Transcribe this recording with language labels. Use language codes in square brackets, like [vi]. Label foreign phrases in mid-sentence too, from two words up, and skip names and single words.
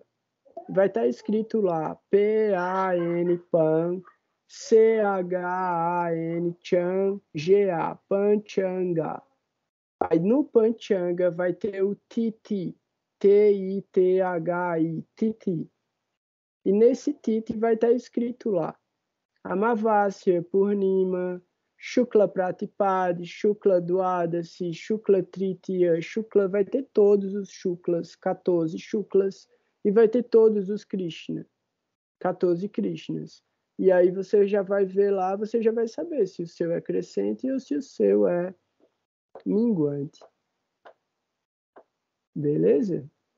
[pt] Vai estar escrito lá, P-A-N, Pan, C-H-A-N, Chan, G-A, Panchanga. Aí no Panchanga vai ter o Titi, T-I-T-H-I, Titi. E nesse Titi vai estar escrito lá, Amavasya, Purnima, Shukla Pratipadi, Shukla Dwadasi, Shukla Tritiya, Shukla, vai ter todos os Shuklas, 14 Shuklas, e vai ter todos os Krishna, 14 Krishnas. E aí você já vai ver lá, você já vai saber se o seu é crescente ou se o seu é minguante. Beleza?